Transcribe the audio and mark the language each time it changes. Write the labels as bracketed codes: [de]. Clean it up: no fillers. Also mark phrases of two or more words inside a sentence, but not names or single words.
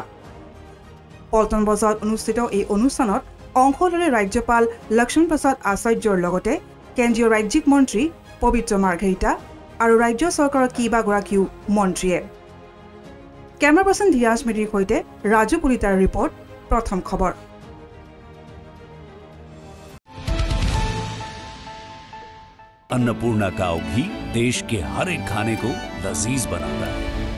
[as] পল্টন বজাৰত অনুষ্ঠিত এই অনুষ্ঠানত অংশ ল'লে ৰাজ্যপাল লক্ষ্মণ প্ৰসাদ আচাৰ্যৰ লগতে কেন্দ্ৰীয় ৰাজ্যিক মন্ত্ৰী পবিত্ৰ মাৰ্ঘেৰিটা আৰু ৰাজ্য চৰকাৰৰ কেইবাগৰাকীও মন্ত্ৰীয়ে। কেমেৰা পাৰ্চন ধীৰাজ মেধিৰ সৈতে ৰাজু পুলিতাৰ ৰিপৰ্ট, প্ৰথম খবৰ। [hi] अन्नपूर्णा काव घी देश के हर एक खाने को लजीज बनाता है।